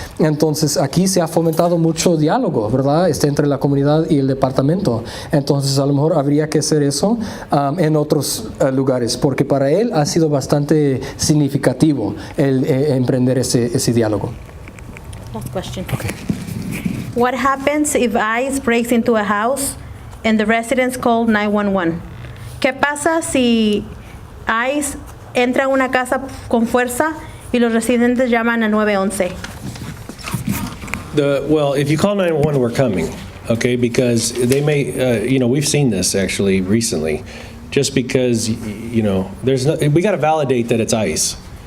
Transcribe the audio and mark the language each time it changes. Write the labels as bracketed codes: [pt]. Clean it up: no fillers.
[es] Entonces, aquí se ha fomentado mucho diálogo, ¿verdad? Entre la comunidad y el departamento. Entonces, a lo mejor habría que hacer eso en otros lugares, porque para él ha sido bastante significativo el emprender ese diálogo. [en] Last question. Okay. What happens if ICE breaks into a house and the residents call 911? [es] ¿Qué pasa si ICE entra a una casa con fuerza y los residentes llaman a 911? [en] Well, if you call 911, we're coming, okay? Because they may, we've seen this actually recently. Just because, we got to validate that it's ICE.